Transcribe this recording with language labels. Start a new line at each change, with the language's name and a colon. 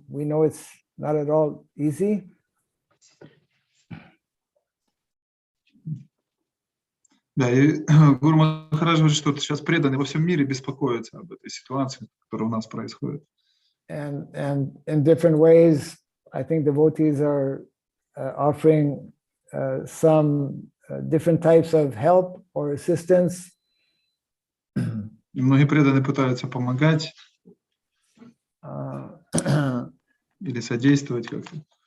English: We know it's not at all easy.
Russian: Да, и Гуру Махарадж говорит, что сейчас преданные во всем мире беспокоятся об этой ситуации, которая у нас происходит.
English: And in different ways, I think devotees are offering some different types of help or assistance.
Russian: И многие преданные пытаются помогать или содействовать как-то.